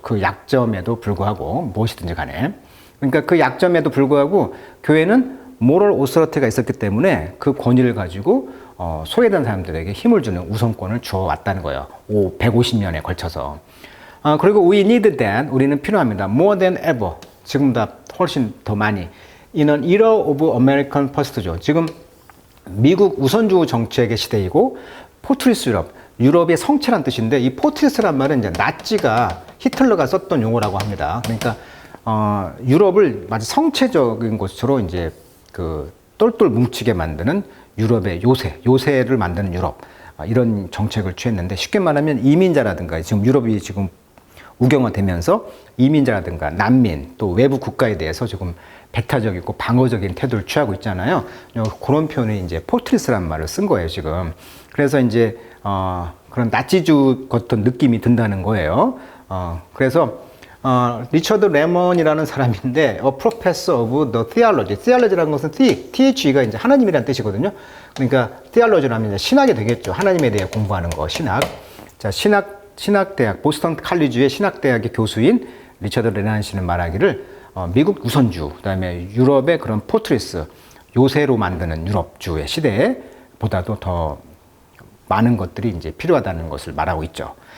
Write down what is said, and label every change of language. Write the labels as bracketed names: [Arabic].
[Korean] 그 약점에도 불구하고 무엇이든지 간에. 그러니까 그 약점에도 불구하고 교회는 모럴 오서리티가 있었기 때문에 그 권위를 가지고 소외된 사람들에게 힘을 주는 우선권을 주어왔다는 거예요. 150년에 걸쳐서. 그리고 [English] we need that, [Korean] 우리는 필요합니다. [English] more than ever, [Korean] 지금보다 훨씬 더 많이. [English] in an era of American first죠. [Korean] 지금 미국 우선주의 정책의 시대이고 포트리스 유럽의 성체란 뜻인데 이 포트리스란 말은 이제 나치가 히틀러가 썼던 용어라고 합니다. 그러니까 유럽을 마치 성체적인 것으로 이제 그 똘똘 뭉치게 만드는 유럽의 요새를 만드는 유럽 이런 정책을 취했는데 쉽게 말하면 이민자라든가 지금 유럽이 지금 우경화되면서 이민자라든가 난민 또 외부 국가에 대해서 지금 배타적이고 방어적인 태도를 취하고 있잖아요. 그런 표현이 이제 포트리스라는 말을 쓴 거예요, 지금. 그래서 이제 그런 나치주 같은 느낌이 든다는 거예요. 그래서 리처드 레먼이라는 사람인데 [English] a professor of the theology. [Korean] theology라는 것은 THE가 이제 하나님이라는 뜻이거든요. 그러니까 theology라면 이제 신학이 되겠죠. 하나님에 대해 공부하는 거, 신학. 자, 신학대학, 보스턴 칼리지의 신학대학의 교수인 리처드 레난 씨는 말하기를 미국 우선주, 그다음에 유럽의 그런 포트리스, 요새로 만드는 유럽주의 시대보다도 더 많은 것들이 이제 필요하다는 것을 말하고 있죠.